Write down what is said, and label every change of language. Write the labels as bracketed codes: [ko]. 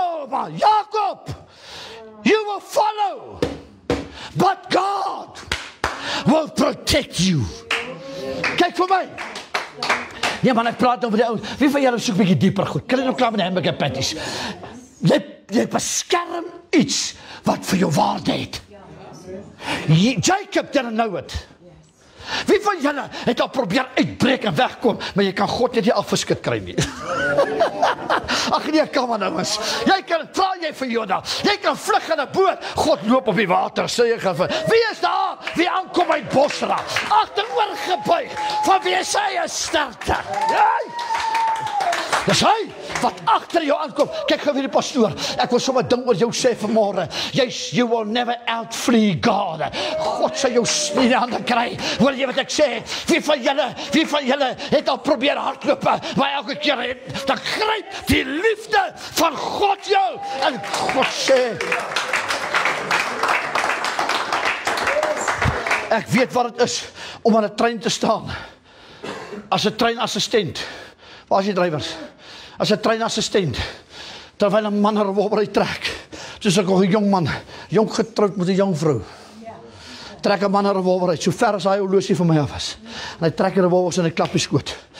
[en] Maar Jakob, you will follow, but God will protect you. [af] Kyk vir my. Ja, maar ek praat over die ouens. Wie van julle soek 'n bietjie dieper goed? Kan jy nou klaar met die hamburger patties? Jy beskerm iets wat vir jou waarde het. [en] Jacob didn't know it. [af] Wie van julle het al probeer uitbreek en wegkom, maar jy kan God net nie afgeskit kry nie. Ag nee, kom maar nou eens. Jy kan, vra jy vir Jona, jy kan vlug in 'n boot, God loop op die water, sê jy gaan vir, wie is daar? Wie aankom uit Bosra? Agteroor gebuig, van wie is hy 'n sterkte? Dis hy wat agter jou aankom. Kyk gou weer die pastoor. Ek wil sommer ding oor jou sê vanmôre. [en] You will never outflee God. [af] God sal jou in die hande kry. Hoor jy wat ek sê? Wie van julle het al probeer hardloop, maar elke keer dan gryp die liefde van God jou. En God sê, ek weet wat dit is om aan 'n trein te staan. As 'n treinassistent. Waar is die drywers? As 'n treinassistent, terwyl 'n man 'n revolver trek, soos ek 'n jong man, jong getroud met 'n jong vrou, trek 'n man 'n revolver uit, so ver as hy horlosie van my af is, en hy trek 'n revolver in 'n klap die skoot.